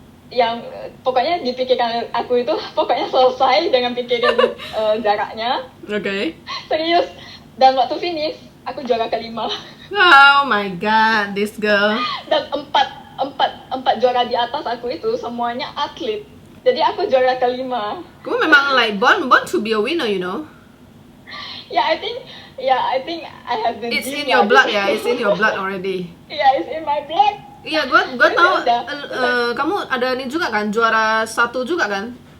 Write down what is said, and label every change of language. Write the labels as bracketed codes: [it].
[id] Yang pokoknya di pikiran aku itu pokoknya selesai dengan pikiran jaraknya. Serius. Dan waktu finish aku juara kelima. [en] Oh my god, this girl. [id] Dan empat juara di atas aku itu semuanya atlet. Jadi aku juara kelima. Kamu memang [en] like born to be a winner, you know. I think I have the It's in gene your blood [id] gitu. [en] ya, it's in your blood already. It's in my blood. [id] Iya, gue tahu. Kamu ada ini juga kan, juara 1 juga kan?